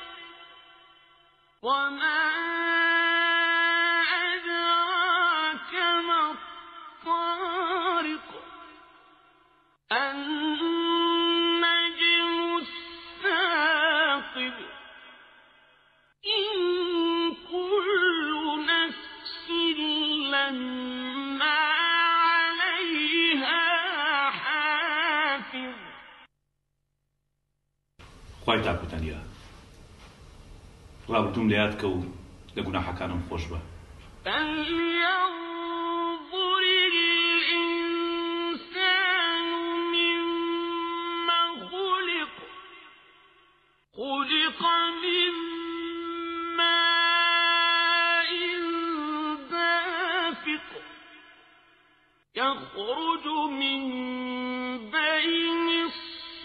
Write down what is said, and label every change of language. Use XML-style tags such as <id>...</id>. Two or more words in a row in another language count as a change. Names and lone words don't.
<ar>وما أدراك ما الطارق النجم الثاقب إن كل نفس لما عليها حافظ.</ar> <ckb>خوای تاکوتانیا ڕابردوم لە یاد کە و لە گوناحەکانم خۆش بە.</ckb> <ar>فلينظر الإنسان مما خلق خلق من ماء دافق يخرج من بين</ar>